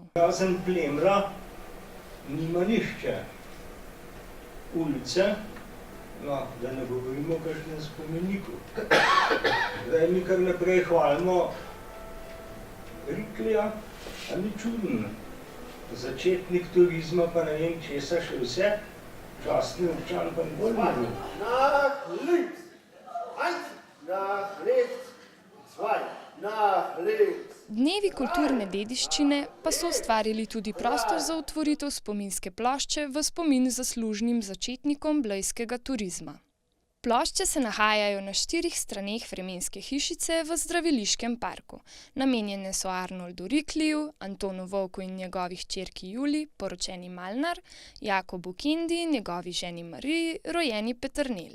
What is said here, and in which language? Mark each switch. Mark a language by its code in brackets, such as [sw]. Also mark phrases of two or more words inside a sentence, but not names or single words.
[sl] Razen Plemla nima nihče ulice, no, da ne govorimo o kakšnem spomeniku. Zdaj mi kar naprej hvalimo Riklija, a ni čudno. Začetnik turizma pa ne vem česa še vse. Častni občan pa bolj ne. [de] Nach links. 1, nach rechts. 2, nach links. [sl] Dnevi kulturne dediščine pa so ustvarili tudi prostor za otvoritev spominske plošče v spomin zaslužnim začetnikom blejskega turizma. Plošče se nahajajo na 4 straneh vremenske hišice v zdraviliškem parku. Namenjene so Arnoldu Rikliju, Antonu Vovku in njegovi hčerki Juli, poročeni Malnar, Jakobu Kendi, njegovi ženi Mariji, rojeni Peternelj.